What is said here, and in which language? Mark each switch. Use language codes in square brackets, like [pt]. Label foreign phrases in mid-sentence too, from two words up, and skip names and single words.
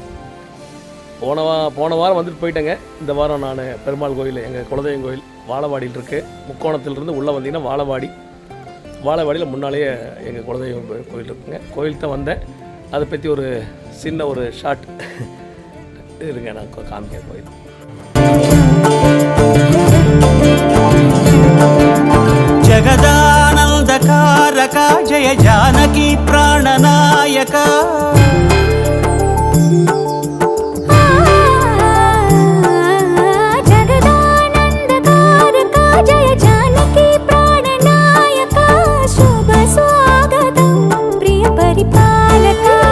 [ta] போன வாரம் வந்துட்டு போயிட்டேங்க. இந்த வாரம் நான் பெருமாள் கோயில், எங்கள் குலதெய்வம் கோயில் வாழவாடியில் இருக்குது. முக்கோணத்திலிருந்து உள்ளே வந்தீங்கன்னா வாழவாடியில் முன்னாலேயே எங்கள் குலதெய்வம் கோயில் இருக்குங்க. கோயில் தான் வந்தேன். அதை பற்றி ஒரு சின்ன ஒரு ஷார்ட் இருங்க, நான் காமிக்க கோயில். [te] జగదానందకారక జయ జానకి ప్రాణనాయక జగదానందకారక జయ జానకి ప్రాణనాయక శుభ స్వాగతం ప్రియ పరిపాలక